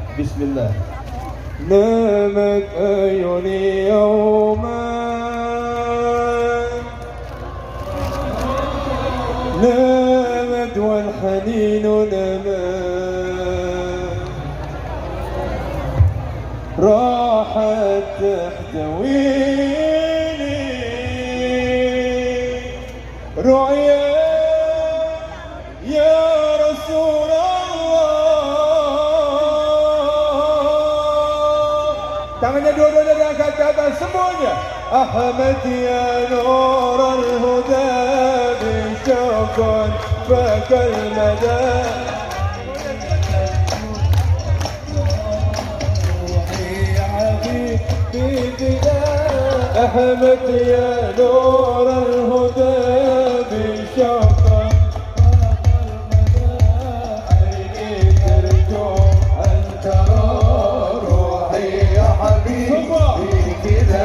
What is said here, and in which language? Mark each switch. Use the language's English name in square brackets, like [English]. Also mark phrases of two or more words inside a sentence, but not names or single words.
[Arabic] نامت عيوني يوما، نامت والحنين نامت، راحت تحتويني رؤيا يا رسول الله. [Indonesian] Tangannya dua-duanya diangkat ke atas semuanya. [Arabic] أحمد يا نور الهدى بشوقا فكل مدى. أحمد يا نور الهدى بشوقا عيني ترجو أن ترى روحي يا حبيبي كذا.